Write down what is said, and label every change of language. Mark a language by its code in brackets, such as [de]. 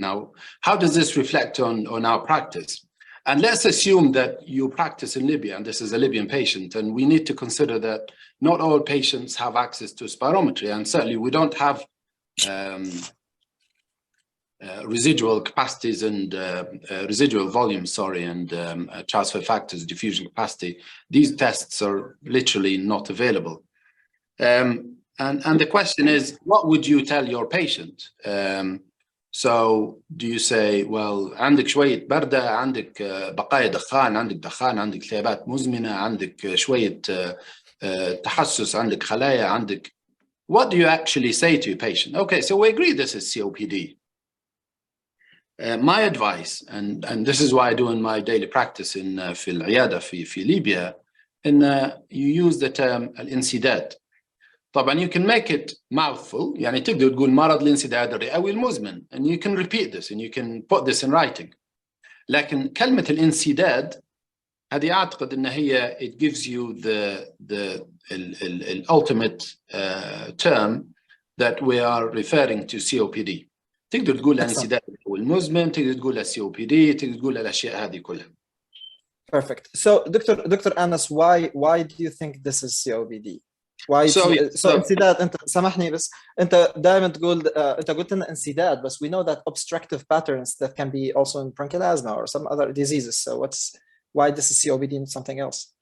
[en] Now, how does this reflect on our practice? And let's assume that you practice in Libya, and this is a Libyan patient, and we need to consider that not all patients have access to spirometry, and certainly we don't have residual capacities and residual volume, and transfer factors, diffusion capacity. These tests are literally not available. And the question is, what would you tell your patient? So do you say, well, [ar] عندك شوية بردة، عندك بقايا دخان، عندك دخان، عندك التهابات مزمنة، عندك شوية تحسس، عندك خلايا، عندك. [en] What do you actually say to your patient? Okay, so we agree this is COPD. My advice, and this is why I do in my daily practice [ar] في العيادة في ليبيا, [en] you use the term الانسداد. [ar] طبعا [en] you can make it mouthful, [ar] يعني تقدر تقول مرض الانسداد الرئوي المزمن, [en] and you can repeat this and you can put this in writing. [ar] لكن كلمة الانسداد هذه أعتقد أن هي [en] it gives you the ultimate term that we are referring to COPD. [ar] تقدر تقول الانسداد المزمن، تقدر تقول COPD، تقدر تقول الأشياء هذه كلها. [en] Perfect. So, Dr. Anas, why do you think this is COPD? Why so [ar] انسداد انت سامحني بس انت دائما تقول انت قلت لنا انسداد بس [en] we know that obstructive patterns that can be also in bronchial asthma or some other diseases. So why this is COPD and something else?